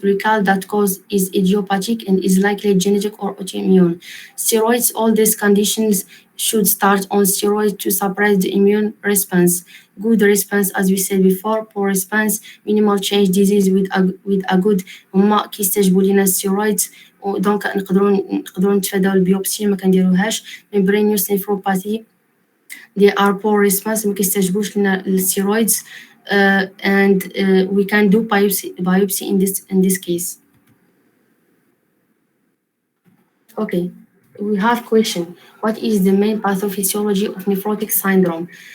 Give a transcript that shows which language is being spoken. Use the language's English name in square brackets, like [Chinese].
[English] Recall that cause is idiopathic and is likely genetic or autoimmune. Steroids, all these conditions should start on steroids to suppress the immune response. Good response, as we said before. Poor response, minimal change disease with a good [Arabic] هما كيستجيبوا لنا [English] steroids. [Arabic] دونك نقدروا نتفاداو البيوبسي ما كنديروهاش. [English] Membranous nephropathy, they are poor response [Arabic] ما كيستجيبوش لنا الستيرويدز. [English] And we can do biopsy in this case. Okay, we have question. What is the main pathophysiology of nephrotic syndrome?